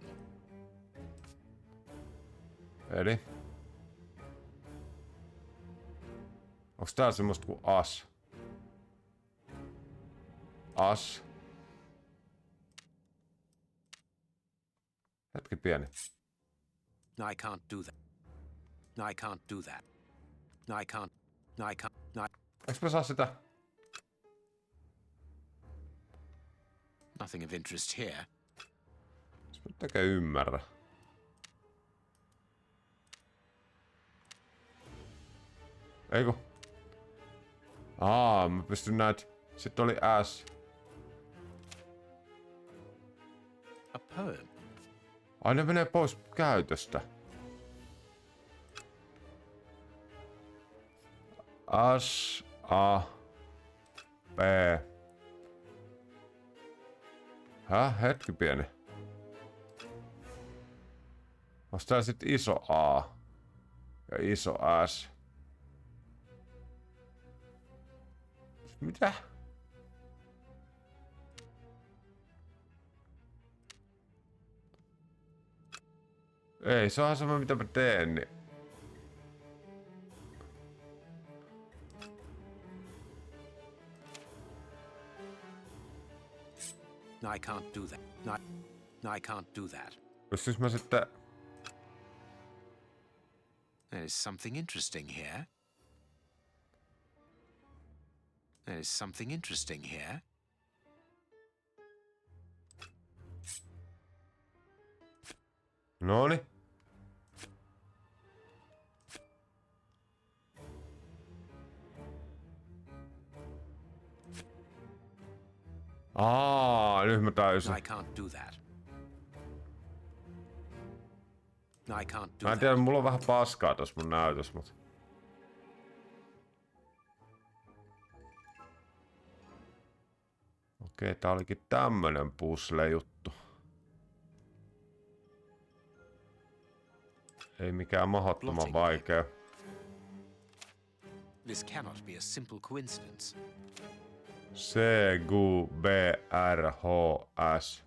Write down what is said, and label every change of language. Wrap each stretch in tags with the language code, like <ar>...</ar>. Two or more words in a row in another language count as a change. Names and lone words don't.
<fi>Eli? Onks tää semmoista kuin as? As. Hetki pieni.</fi> <en>No, I can't do that. No, I can't do that. No, I can't. No, I can't. No,</en> <fi>Eiks mä saa sitä?</fi> <en>nothing of interest here.</en> <fi>Jos mä tekee ymmärrä. Eiku. Mä pystyn näet. Sitten oli S.</fi> <en>A poem.</en> <fi>Ai ne menee pois käytöstä. S, A, P. Hetki pieni. Onks tää sit iso A ja iso S? Mitä? Ei, se onhan sama mitä mä teen, niin...</fi> <en>No, I can't do that. No, I can't do that.</en> <fi>Pystyis mä sitten...</fi> <en>There is something interesting here. There is something interesting here.</en> <fi>Noni. Nyt mä täysin.</fi> <en>No, I can't do that. No, I can't do</en> <fi>Mä en</fi> <en>that.</en> <fi>tiedä, mulla on vähän paskaa tossa mun näytös, mut... Okei, tää olikin tämmönen puzzle-juttu. Ei mikään mahdottoman vaikea.</fi> <en>This cannot be a simple coincidence.</en> <fi>C, G, B, R, H, S.</fi>